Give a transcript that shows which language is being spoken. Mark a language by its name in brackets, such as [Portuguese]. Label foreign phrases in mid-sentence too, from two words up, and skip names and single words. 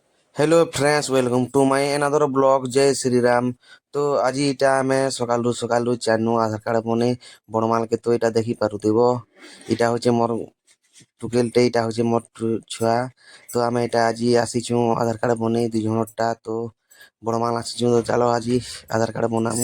[English] Hello friends, welcome to my another blog. [Hindi] जय श्री राम। [Odia] तो ଆଜି ଏଇଟା ଆମେ ସକାଳୁ ଚାଲନୁ ଆଧାର କାର୍ଡ ବନେଇ ବଣମାଲ କେ। ତ ଏଇଟା ଦେଖି ପାରୁଥିବ, ଏଇଟା ହଉଛି ମୋର ଟୁକେଲଟେ, ଏଇଟା ହଉଛି ମୋର ଛୁଆ। ତ ଆମେ ଏଇଟା ଆଜି ଆସିଛୁ ଆଧାର କାର୍ଡ ବନେଇ 2 ଜଣଟା। ତ ବଣମାଲ ଆସିଛୁ, ତ ଚାଲ ଆଜି ଆଧାର କାର୍ଡ ବନାମୁ।